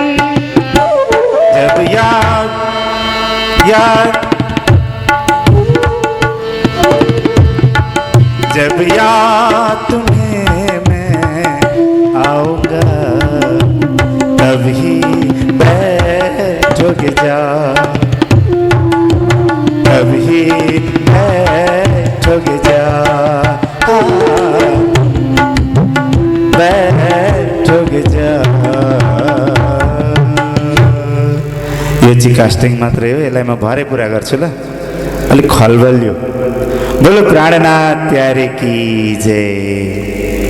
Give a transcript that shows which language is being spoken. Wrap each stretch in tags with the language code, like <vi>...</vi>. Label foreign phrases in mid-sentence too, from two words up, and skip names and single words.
<hi>जब याद जब याद तुम्हें मैं आऊंगा तभी बैठोगे जाग। तभी बैठोगे जाग। बैठोगे जाग।</hi> <ne>यो चाहिँ कास्टिङ मात्रै हो, यसलाई म भरे पुरा गर्छु ल। अलिक खलबलियो।</ne> <hi>बोलो प्राणनाथ प्यारे की जय।</hi>